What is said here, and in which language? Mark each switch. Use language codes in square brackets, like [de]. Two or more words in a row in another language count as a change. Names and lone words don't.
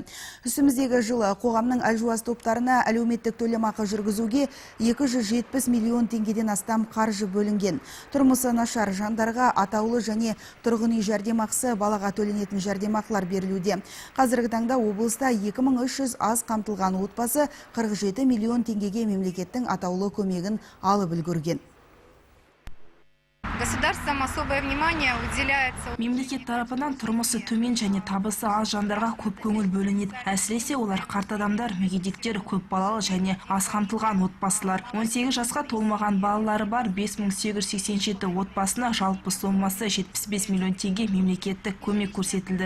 [kk] Үстіміздегі жылы қоғамның әлжуаз топтарына әлеуметтік төлемақы жүргізуге 270 миллион теңгеден астам қаржы бөлінген. Тұрмысы нашар жандарға атаулы және тұрғын үй жәрдемақысы, балаға төленетін жәрдемақылар берілуде. Қазіргі таңда облыста 2300 аз қамтылған отбасы 47 миллион теңгеге мемлекеттің атаулы көмегін алып үлгерген. [ru] Государством особое внимание уделяется. [kk] Мемлекет тарапынан тұрмысы төмен және табысы аз жандарға көп көңіл бөлінеді. Әсіресе олар қарт адамдар, мүгедектер, көп балалы және аз қамтылған отбасылар. 18 жасқа толмаған балалары бар 5887 отбасына жалпы сомасы 75 миллион теңге мемлекеттік көмек көрсетілді.